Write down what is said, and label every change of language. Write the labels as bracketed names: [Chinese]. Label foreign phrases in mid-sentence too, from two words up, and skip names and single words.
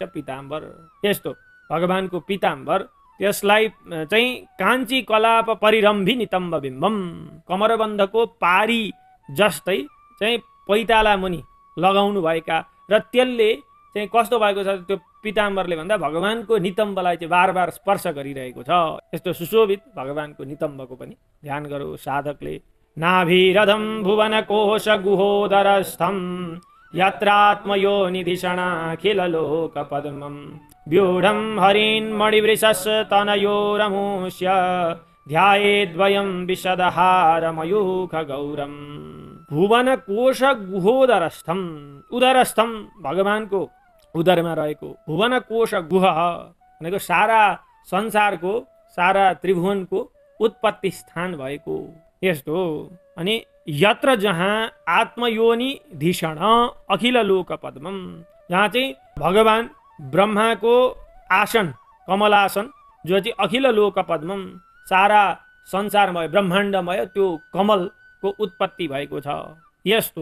[Nepali] पीताम्बर यस्तो भगवानको पीताम्बर त्यसलाई चाहिँ [Sanskrit] काञ्ची कलाप परिरम्भी नितम्ब बिम्बम [Nepali] कमरबन्धको पारी जस्तै चाहिँ पैताला मुनि लगाउनु भएका र त्यसले चाहिँ कस्तो भएको छ त्यो पीताम्बरले भन्दा भगवानको नितम्बलाई चाहिँ बार बार स्पर्श गरिरहेको छ। यस्तो सुशोभित भगवानको नितम्बको पनि ध्यान गरौँ साधकले। [Sanskrit] नाभिरधम भुवन कोश गुहोदरस्थम यत्रात्मयो निधिषणाखिल लोक पद्मम व्यूढं हरिन् मणिवृषस् तनयोरमुष्य ध्यायेद्वयं विशदहारमयूख गौरम। भुवन कोश गुहोदरस्थम [Nepali] उदरस्थम भगवानको उदरमा रहेको भुवन कोश गुह भनेको सारा संसारको सारा त्रिभुवनको उत्पत्ति स्थान भएको यस्तो। अनि यत्र जहाँ [Sanskrit] आत्मयोनि धिषण अखिल लोक पद्मम [Nepali] जहाँ चाहिँ भगवान ब्रह्माको आसन कमलासन जो चाहिँ [Sanskrit] अखिल लोक पद्मम [Nepali] सारा संसारमय ब्रह्माण्डमय त्यो कमलको उत्पत्ति भएको छ यस्तो।